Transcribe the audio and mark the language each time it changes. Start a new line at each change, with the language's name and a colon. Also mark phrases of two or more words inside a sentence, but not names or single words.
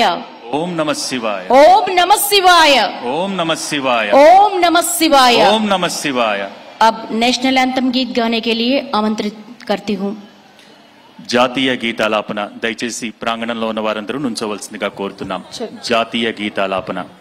Sanskrit: ओम नमः शिवाय ओम नमः शिवाय ओम नमः शिवाय ओम नमः शिवाय ओम नमः शिवाय।
Hindi: अब
English: National Anthem
Hindi: गीत गाने के लिए आमंत्रित करती हूँ।
Telugu: జాతీయ గీతాలాపన దయచేసి ప్రాంగణంలో ఉన్న వారందరూ నుంచోవలసిందిగా కోరుతున్నాం। జాతీయ గీతాలాపన।